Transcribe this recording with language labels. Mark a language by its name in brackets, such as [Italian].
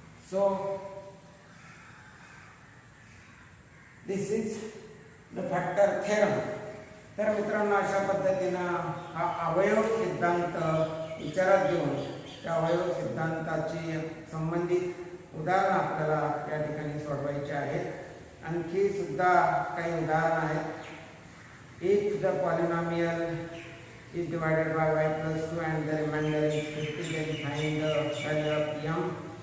[English] So this is the factor theorem. [Marathi] तर मित्रांनो, अशा पद्धतीनं हा अवयव सिद्धांत विचारात घेऊन त्या अवयव सिद्धांताची संबंधित उदाहरण आपल्याला या ठिकाणी सोडवायचे आहेत. आणखी सुद्धा काही उदाहरण आहेत. [English] If the polynomial is divided by y plus 2 and the remainder is 50, then find the value of m.